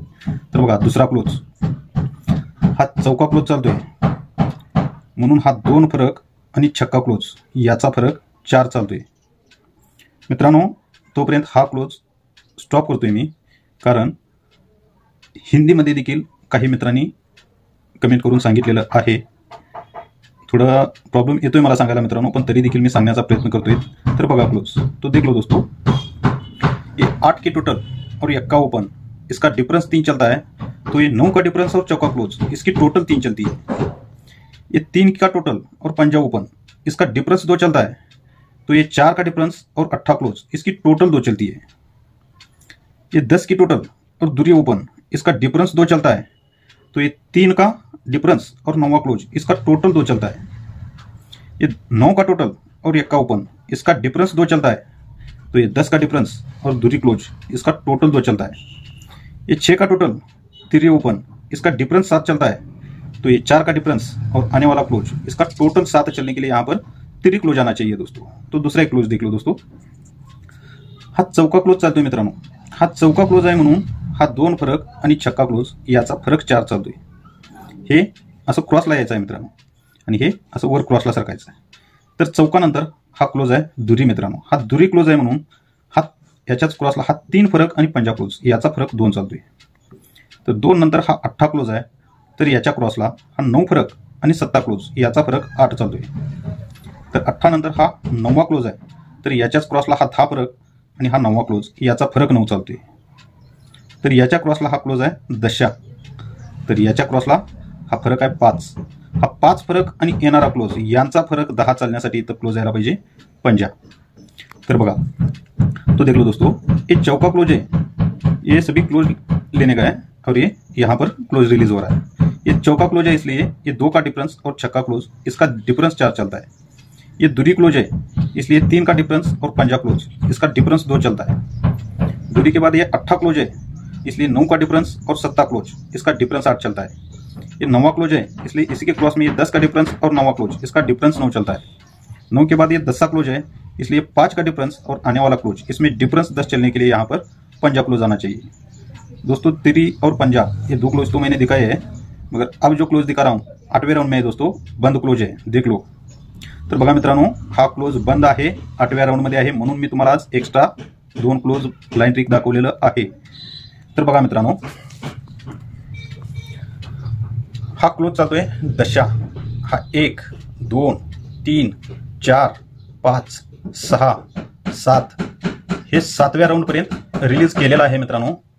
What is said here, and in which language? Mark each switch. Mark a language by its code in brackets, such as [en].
[mr] तर बघा, दुसरा क्लोज हा चौका क्लोज चालतोय, म्हणून हा 2 फरक आणि छक्का क्लोज याचा फरक 4 चालतोय मित्रांनो. तोपर्यंत हा क्लोज स्टॉप करतोय मी, कारण हिंदीमध्ये देखील काही मित्रांनी कमेंट करून सांगितलेलं आहे. थोडा प्रॉब्लेम येतोय मला सांगायला मित्रांनो, पण तरी देखील मी सांगण्याचा प्रयत्न करतोय. तर बघा [hi] क्लोज, तो देख लो दोस्तों, ये 8 के टोटल और 1 ओपन, इसका डिफरेंस 3 चलता है, तो ये 9 का डिफरेंस और चौका क्लोज इसकी टोटल 3 चलती है. ये 3 का टोटल और पंजा ओपन इसका डिफरेंस 2 चलता है, तो ये 4 का डिफरेंस और 8 क्लोज इसकी टोटल 2 चलती है. ये 10 की टोटल और दुरी ओपन इसका डिफरेंस 2 चलता है, तो ये 3 का डिफरेंस और 9 क्लोज इसका टोटल 2 चलता है. ये 9 का टोटल और 1 ओपन इसका डिफरेंस 2 चलता है, तो ये 10 का डिफरेंस और दूरी क्लोज इसका टोटल 2 चलता है. ये 6 का टोटल तिरी ओपन इसका डिफरेंस 7 चलता है, तो ये 4 का डिफरेंस और आने वाला क्लोज इसका टोटल 7 चलने के लिए यहाँ पर तिरी क्लोज आना चाहिए दोस्तों. तो दूसरा एक क्लोज देख लो दोस्तों. [mr] हा चौका क्लोज चालतोय मित्रांनो. हा चौका क्लोज आहे, म्हणून हा 2 फरक आणि छक्का क्लोज याचा फरक 4 चालतोय. हे असं क्रॉसला यायचं आहे मित्रांनो, आणि हे असं वर क्रॉसला सरकायचं आहे. तर चौकानंतर हा क्लोज आहे दुरी मित्रांनो. हा दुरी क्लोज आहे, म्हणून हा याच्याच क्रॉसला हा 3 फरक आणि पंजा क्लोज याचा फरक 2 चालतोय. तर 2 नंतर हा 8 क्लोज आहे, तर याच्या क्रॉसला हा 9 फरक आणि 7 क्लोज याचा फरक 8 चालतोय. तर 8 नंतर हा 9 क्लोज आहे, तर याच्याच क्रॉसला हा 10 फरक आणि हा 9 क्लोज याचा फरक 9 चालतोय. तर याच्या क्रॉसला हा क्लोज आहे 10, तर याच्या क्रॉसला हा फरक आहे 5. हा 5 फरक आणि येणारा क्लोज यांचा फरक 10 चालण्यासाठी इथं क्लोज यायला पाहिजे पंजा. तर बघा, [hi] तो देख लो दोस्तों, ये चौका क्लोज है, ये सभी क्लोज लेने का है, और ये यहाँ पर क्लोज रिलीज हो रहा है. ये चौका क्लोज है, इसलिए ये 2 का डिफरेंस और छक्का क्लोज इसका डिफरेंस 4 चलता है. ये दूरी क्लोज है, इसलिए 3 का डिफरेंस और पंजा क्लोज इसका डिफरेंस 2 चलता है. दूरी के बाद ये 8 क्लोज है, इसलिए 9 का डिफरेंस और 7 क्लोज इसका डिफरेंस 8 चलता है. ये 9 क्लोज है, इसलिए इसी के क्रॉस में ये 10 का डिफरेंस और 9 क्लोज इसका डिफरेंस 9 चलता है. 9 के बाद ये 10 क्लोज है, इसलिए 5 का डिफरेंस और आने वाला क्लोज इसमें डिफरेंस 10 चलने के लिए यहाँ पर पंजा क्लोज आना चाहिए दोस्तों. तिरी और पंजा ये 2 क्लोज तो मैंने दिखाए हैं, मगर अब जो क्लोज दिखा रहा हूँ 8वें राउंड में दोस्तों बंद क्लोज है, देख लो. [mr] तर बघा मित्रांनो, हा क्लोज बंद आहे, 8व्या राऊंडमध्ये आहे, म्हणून मी तुम्हाला आज एक्स्ट्रा 2 क्लोज लाईन ट्रिक दाखवलेलं आहे. तर बघा मित्रांनो, हा क्लोज चालतोय 10. हा 1 2 3 4 5 6 7 हे 7व्या राऊंडपर्यंत रिलीज केलेला आहे मित्रांनो.